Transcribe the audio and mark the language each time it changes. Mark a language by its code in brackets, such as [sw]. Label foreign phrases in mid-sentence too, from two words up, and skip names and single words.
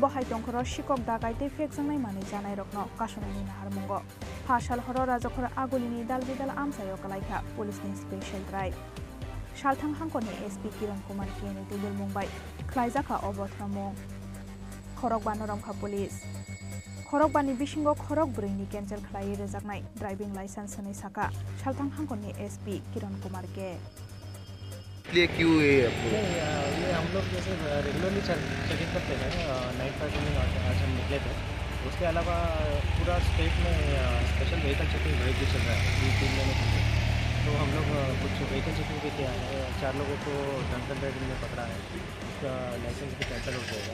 [trp] hai tongkhoro shikok dakaite phekjangnai mani janai rokno kasunani naharmungo phasal horo rajakhara agulini dalbidal amsayo kalaikha police ni [en] special drive [trp] Salthang Hangkoni SP Kiran Kumar Geni Tuidul Mumbai khlaijaka obothromong Khorok Banoromkha police Khorok Bani bisingo Khorok Brini cancel khlai rejaknai [en] driving license [trp] ni saka Salthang Hangkoni SP Kiran Kumar Ge [hi] इसलिए क्यों ये हम लोग जैसे [en] regularly checking [hi] करते हैं [en] night patrolling [hi] आज हम निकले थे। उसके अलावा पूरा स्टेट में [en] special vehicle checking drive [hi] भी चल रहा है 3 महीने से। तो हम लोग कुछ [en] vehicle checking [hi] भी किया है। 4 लोगों को [en] drunken driving [hi] में पकड़ा है, उसका लाइसेंस भी कैंसिल हो जाएगा।